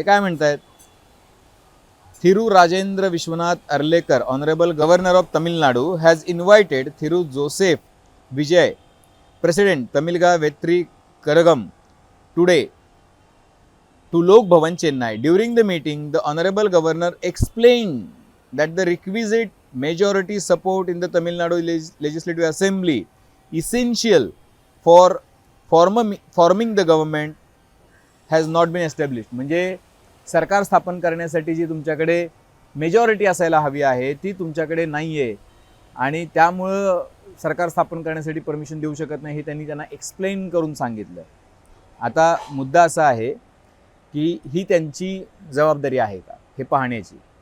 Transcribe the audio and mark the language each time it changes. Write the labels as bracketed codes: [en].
[mr] ते काय म्हणतायत, [en] Thiru Rajendra Vishwanath Arlekar, honourable governor of Tamil Nadu, has invited Thiru Joseph Vijay, president Tamilaga Vettri Kazhagam, today to Lok Bhavan, Chennai. During the meeting, the Honorable Governor explained that the requisite majority support in the Tamil Nadu Legislative Assembly essential for forming the government has not been established. [mr] म्हणजे सरकार स्थापन करण्यासाठी जी तुमच्याकडे majority असायला हवी आहे ती तुमच्याकडे नाही आहे आणि त्यामुळं सरकार स्थापन करण्यासाठी परमिशन देऊ शकत नाही, हे त्यांनी त्यांना एक्सप्लेन करून सांगितलं. आता मुद्दा असा आहे की ही त्यांची जबाबदारी आहे का हे पाहण्याची.